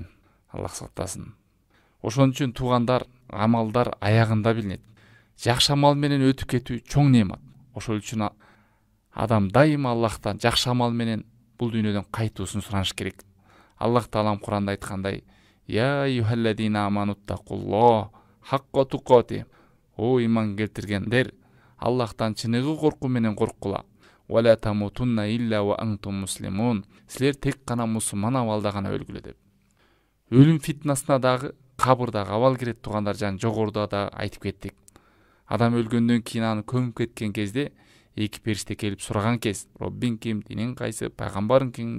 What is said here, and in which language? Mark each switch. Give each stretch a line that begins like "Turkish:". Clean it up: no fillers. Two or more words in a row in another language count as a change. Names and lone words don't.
Kyrgyz: Аллах сактасын. Ошон үчүн туугандар, амалдар аягында билинет. Жакшы амал менен өтүп кетүү чоң неемат. Ошол үчүн адам дайыма Аллахтан жакшы амал менен бул дүйнөдөн кайтуусун сураныш керек. Аллах Таалам Куранда айткандай:
Arabic: «يا أيها الذين آمنوا اتقوا الله حق تقاته».
Kyrgyz: О иман келтиргендер, Аллахтан чыныгы коркуу менен корккула.
Arabic: «ولا تموتن إلا وأنتم مسلمون».
Kyrgyz: Силер тек гана мусулман абалда гана өлгүлө деп. Өлүм фитнасына дагы, кабырда абал кирет туугандар, жана жогоруда да айтып кеттик. Адам өлгөндөн кийин аны көмүп кеткен кезде эки периште келип сураган кез: «Роббиң ким, диниң кайсы, пайгамбарың ким?»